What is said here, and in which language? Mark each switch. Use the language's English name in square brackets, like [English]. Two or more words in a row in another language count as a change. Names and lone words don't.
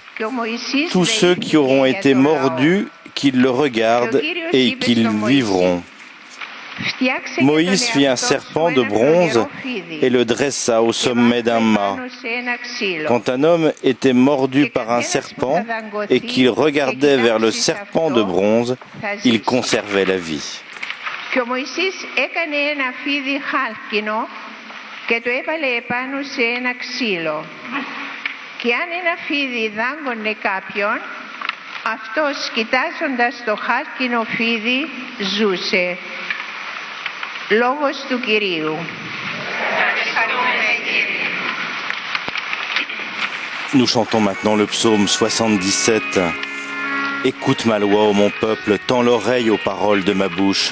[French] Tous ceux qui auront été mordus, qu'ils le regardent et qu'ils vivront. Moïse fit un serpent de bronze et le dressa au sommet d'un mât. Quand un homme était mordu par un serpent et qu'il regardait vers le serpent de bronze, il conservait la vie. [Greek] Και ο Μωυσής έκανε ένα φίδι χάλκινο και το έβαλε επάνω σε ένα ξύλο. Και αν ένα φίδι δάγκωνε κάποιον, αυτός κοιτάζοντας το χάλκινο φίδι ζούσε. Λόγος του Κυρίου. [French] Nous chantons maintenant le psaume 77. Écoute ma loi, ô mon peuple, tends l'oreille aux paroles de ma bouche.